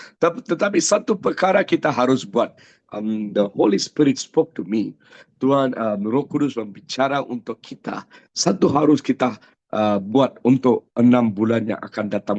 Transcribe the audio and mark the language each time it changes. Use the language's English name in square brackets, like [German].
[Malay] Tetapi satu perkara kita harus buat. [English] The Holy Spirit spoke to me. [Malay] Tuhan, Roh Kudus berbicara untuk kita. Satu harus kita buat untuk 6 bulan yang akan datang.